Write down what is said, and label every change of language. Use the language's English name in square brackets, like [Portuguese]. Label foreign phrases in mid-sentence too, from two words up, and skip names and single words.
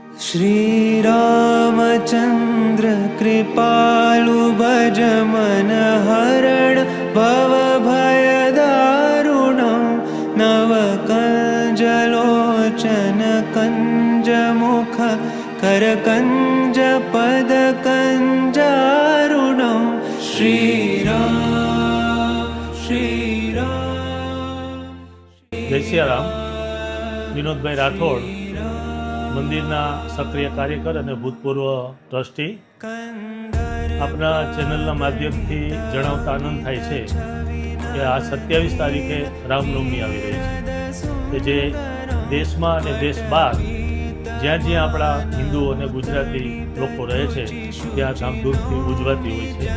[Awadhi] श्रीरामचन्द्र कृपालु भज मन हरण भव भयदारुणं नवकञ्जलोचन कञ्जमुख करकञ्ज पदकञ्जारुणं श्रीराम श्रीराम। [Gujarati] जय सियाराम। विनोदभाई राठोड મંદિરના સક્રિય કાર્યકર અને ભૂતપૂર્વ ટ્રસ્ટી, આપના ચેનલના માધ્યમથી જણાવતા આનંદ થાય છે કે આ 27 તારીખે રામનવમી આવી રહી છે, કે જે દેશમાં અને દેશ બહાર જ્યાં જ્યાં આપણા હિન્દુ અને ગુજરાતી લોકો રહે છે ત્યાં ધામધૂમથી ઉજવાતી હોય છે।